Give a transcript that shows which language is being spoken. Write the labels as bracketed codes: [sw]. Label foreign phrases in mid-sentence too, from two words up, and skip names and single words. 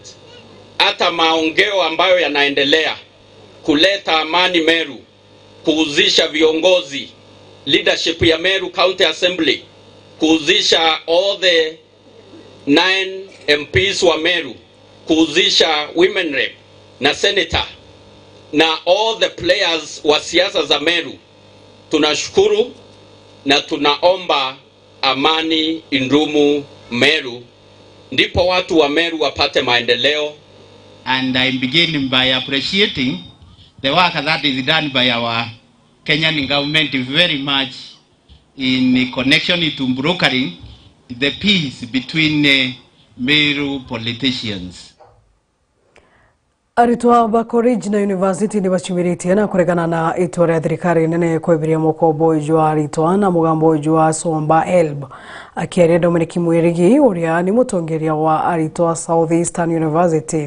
[sw] Hata maongeo ambayo yanaendelea kuleta amani Meru, kuuzisha viongozi, leadership ya Meru County Assembly, kuuzisha [en] all the 9 MPs [sw] wa Meru, kuuzisha [en] women rep [sw] na senator na [en] all the players [sw] wa siasa za Meru. Tunashukuru na tunaomba amani indumu Meru, ndipo watu wa Meru wapate maendeleo. [en] And I'm beginning by appreciating the work that is done by our Kenyan government very much in connection to brokering the peace between Meru politicians. [mer] Aritwa ba college na university ni bachimiritie na kuregana na itore ya thirikari nene kwebiria mukobo jwa aritwa na mugambo jwa somba elb akiaria Dominic Mwirigi uria ni mutongeria wa aritwa Southeastern University